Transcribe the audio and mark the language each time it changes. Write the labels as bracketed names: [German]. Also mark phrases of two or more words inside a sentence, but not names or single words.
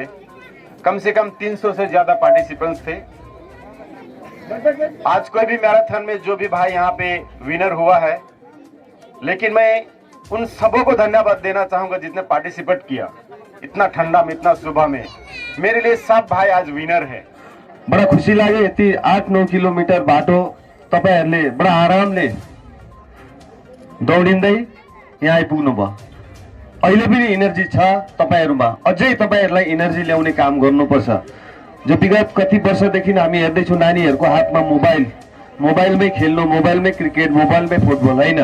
[Hindi] कम से कम 300 से ज्यादा पार्टिसिपेंट्स थे। आज कोई भी मैराथन में जो भी भाई यहाँ पे विनर हुआ है, लेकिन मैं उन सबों को धन्यवाद देना चाहूंगा जिसने पार्टिसिपेट किया। इतना ठंडा में, इतना सुबह में, मेरे लिए सब भाई आज विनर है। [Nepali] बड़ा खुसी लाग्यो। यति 8-9 किलोमिटर बाटो तपाईहरुले बडा आरामले दौडिँदै यहाँ आइपुग्नु भयो। अहिले पनि एनर्जी छ तपाईहरुमा, अझै तपाईहरुलाई एनर्जी ल्याउने काम गर्नुपर्छ। जो विगत कति वर्षदेखि हामी हेर्दैछौँ नानीहरुको हातमा मोबाइलमै खेल्नु, मोबाइलमै क्रिकेट, मोबाइलमै फुटबल हैन।